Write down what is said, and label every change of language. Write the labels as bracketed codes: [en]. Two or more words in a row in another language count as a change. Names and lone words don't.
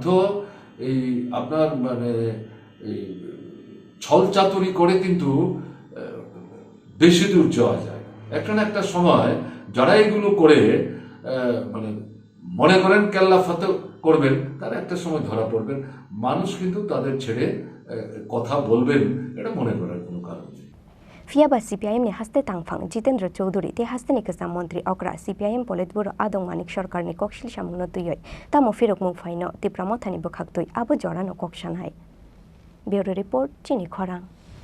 [bn] এই আপনার মানে এই ছল চাতুরি করে কিন্তু বেশি দূর যাওয়া যায়। একটা না একটা সময় যারা এগুলো করে মানে মনে করেন কেল্লা ফতে করবেন, তারা একটা সময় ধরা পড়বেন। মানুষ কিন্তু তাদের ছেড়ে কথা বলবেন, এটা মনে করার কোনো কারণ নেই। [trp] फियाबा सीपीआईएम नि हस्ते तांफां जितेंद्र चौधरी ते हस्तेनि कसाम मंत्री अक्रा सीपीआईएम पोलिटब्यूरो आदं मानिक सरकारनि ककशिल सामुंनो तुयै तामो फिरक मुं फाइनो तिप्रामथानि बखाक्तुय आबो जरानो ककसानाय। [en] bureau report [trp] चिनी खरां।